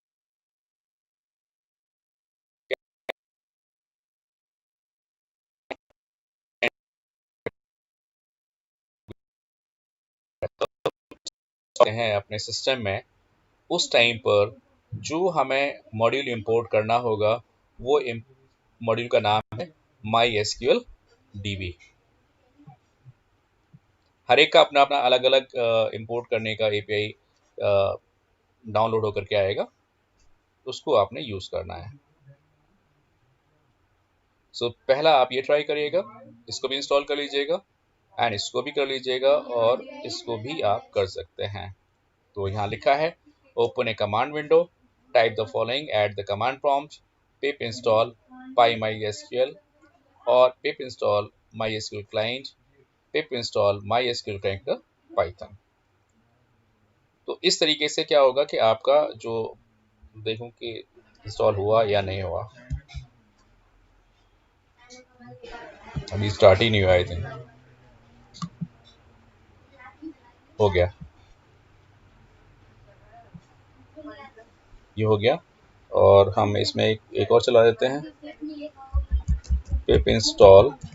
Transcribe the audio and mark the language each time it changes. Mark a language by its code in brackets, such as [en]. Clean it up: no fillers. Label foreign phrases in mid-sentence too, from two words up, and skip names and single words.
[hi] can हैं अपने सिस्टम में उस टाइम पर जो हमें [en] module import [hi] करना होगा वो मॉड्यूल का नाम है MySQL DB। हर एक का अपना अपना अलग अलग इंपोर्ट करने का [en] API download [hi] होकर के आएगा, उसको आपने यूज करना है। सो पहला आप ये ट्राई करिएगा, इसको भी इंस्टॉल कर लीजिएगा एंड इसको भी कर लीजिएगा और इसको भी आप कर सकते हैं। [en] तो यहाँ लिखा है open a command window, type the following at the command prompt, pip install PyMySQL और pip install MySQL client, pip install MySQL connector Python। [hi] तो इस तरीके से क्या होगा कि आपका जो देखूं कि इंस्टॉल हुआ या नहीं हुआ, अभी स्टार्ट ही नहीं हुआ। [en] I think [hi] हो गया, ये हो गया। और हम इसमें एक और चला देते हैं, [en] pip install